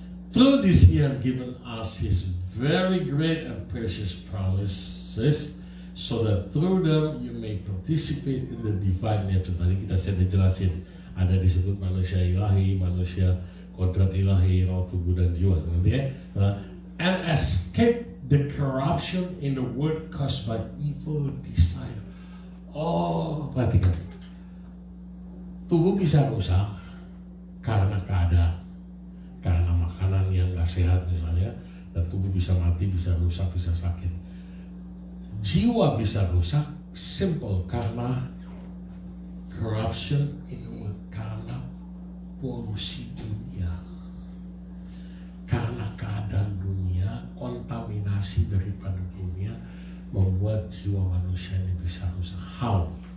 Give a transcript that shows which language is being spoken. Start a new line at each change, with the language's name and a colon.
English: Through this he has given us his very great and precious promises, so that through them you may participate in the divine nature.
Indonesian: Tadi kita sudah jelasin, ada disebut manusia ilahi, manusia kodrat ilahi, roh, tubuh, dan jiwa.
English: And escape the corruption in the world caused by evil desire.
Indonesian: Oh, perhatikan. Tubuh bisa rusak karena keadaan, karena makanan yang gak sehat misalnya, dan tubuh bisa mati, bisa rusak, bisa sakit. Jiwa bisa rusak simple karena corruption karena polusi dunia, karena keadaan dunia, kontaminasi daripada dunia membuat jiwa manusia ini bisa rusak.
English: How?